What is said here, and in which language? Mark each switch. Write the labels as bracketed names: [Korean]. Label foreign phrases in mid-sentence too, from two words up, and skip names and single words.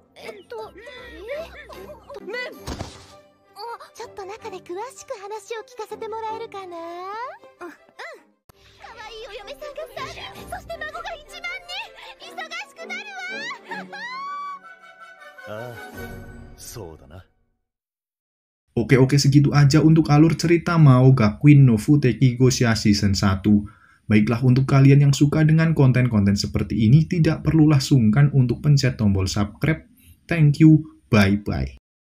[Japanese] ちょっと中で詳しく話を聞かせてもらえるかな。可愛いお嫁さんが3人、そして孫が1万人、忙しくなるわ。ああ、そうだな。 [Indonesian] Oke, segitu aja untuk alur cerita Mao Gakuin no Futeki Gosha Season 1. Baiklah, untuk kalian yang suka dengan konten-konten seperti ini, tidak perlulah sungkan untuk pencet tombol subscribe. [English] Thank you, bye-bye.